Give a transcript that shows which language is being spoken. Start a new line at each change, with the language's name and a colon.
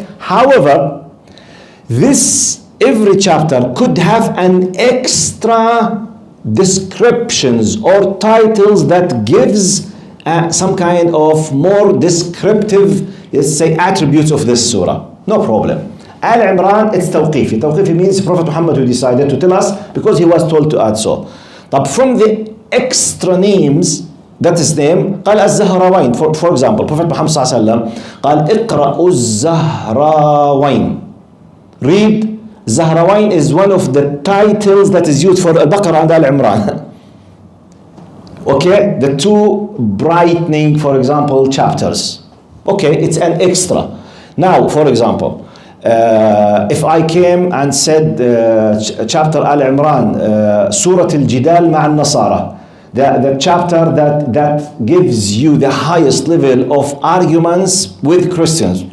English: However, every chapter could have an extra descriptions or titles that gives some kind of more descriptive, let's say, attributes of this surah. No problem. Al-Imraan, it's tawqifi. Tawqifi means Prophet Muhammad who decided to tell us because he was told to add so. But from the extra names. That is name.
Arabic: قال الزهراوين.
English: For example, Prophet Muhammad
Arabic: صلى الله عليه وسلم قال اقرأوا الزهراوين.
English: Read. Zahrawain is one of the titles that is used for Al-Baqarah and Al-Imran. Okay, the two brightening, for example, chapters. Okay, it's an extra. Now, for example, if I came and said chapter Al-Imran, Surah Al-Jidal
Arabic: مع النصارى,
English: the chapter that gives you the highest level of arguments with Christians.